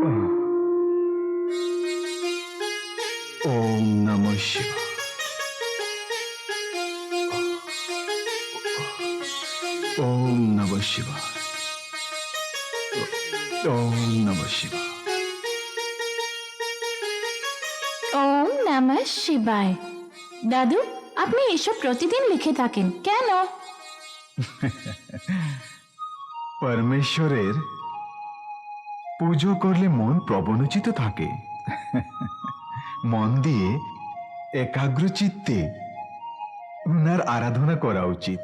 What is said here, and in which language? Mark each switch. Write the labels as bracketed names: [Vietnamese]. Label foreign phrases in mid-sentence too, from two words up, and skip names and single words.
[Sanskrit] ওম নমঃ শিবায়। ওম নমঃ শিবায়। ওম নমঃ শিবায়। ওম নমঃ শিবায়। [Bangla] দাদু, আপনি এসব প্রতিদিন লিখে থাকেন কেন? পরমেশ্বরের পুজো করলে মন প্রবণচিত থাকে। মন দিয়ে একাগ্র চিত্তে উনার আরাধনা করা উচিত।